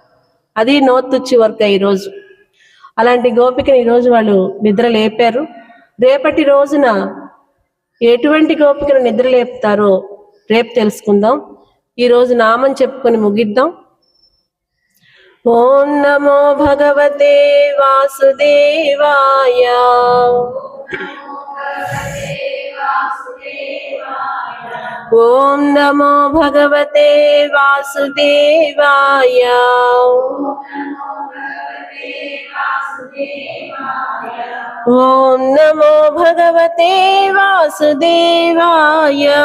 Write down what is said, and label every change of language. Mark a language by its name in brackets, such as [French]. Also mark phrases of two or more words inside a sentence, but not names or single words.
[Telugu] అది నోతుచ్చి వర్క్ ఈరోజు. అలాంటి గోపికని ఈరోజు వాళ్ళు నిద్ర లేపారు. రేపటి రోజున ఎటువంటి గోపికను నిద్ర లేపుతారో రేపు తెలుసుకుందాం. ఈరోజు నామం చెప్పుకొని ముగిద్దాం. [Sanskrit] ఓం నమో భగవతే వాసుదేవాయ. ఓం నమో భగవతే వాసుదేవాయ. ఓం నమో భగవతే వాసుదేవాయ.